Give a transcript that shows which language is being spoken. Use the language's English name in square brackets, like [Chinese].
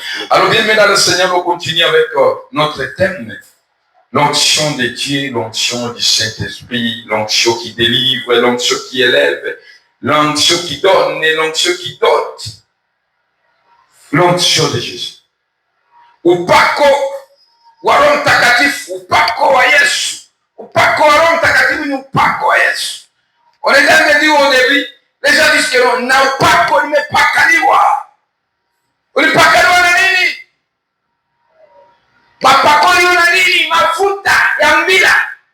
[French] Alors bien mesdames et Seigneur, on continue avec notre thème. L'onction de Dieu, l'onction du Saint-Esprit, l'onction qui délivre, l'onction qui élève, l'onction qui donne et l'onction qui dote. L'onction de Jésus. [Swahili] Upako wa Roho Mtakatifu, upako wa Yesu. Upako wa Roho Mtakatifu ni upako wa Yesu. [French] On est là de dire au début, les gens disent que non, [Swahili] na upako nimepakaliwa. Ulipakaliwa na nini? Mapakoni una nini? Mafuta ya mbila.